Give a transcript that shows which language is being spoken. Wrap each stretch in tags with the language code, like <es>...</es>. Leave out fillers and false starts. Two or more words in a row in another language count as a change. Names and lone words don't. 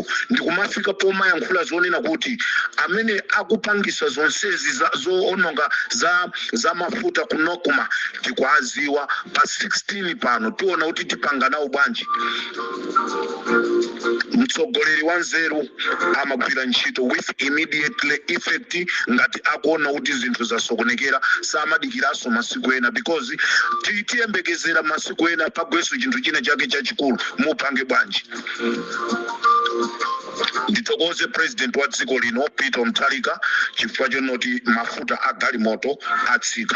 <ny>Ndikumafika pomayankhula zonena kuti amene akupangisa zonsezi zoononga za mafuta kunokuma tikwaziwa pa 16 pano tiona kuti tipanga nawo bwanji. Mtsogoleri wanzeru amagwira ntchito</ny> <en>with immediately effect</en> <ny>ngati akuona kuti zinthu zasokonekera samadikiraso masiku ena, because tiyembekezera masiku ena pagweso chinthu china chake chachikulu mupange bwanji. Nditokoze president wa dziko lino Peter Wamutharika chifukwa chonoti mafuta a galimoto atsika.</ny>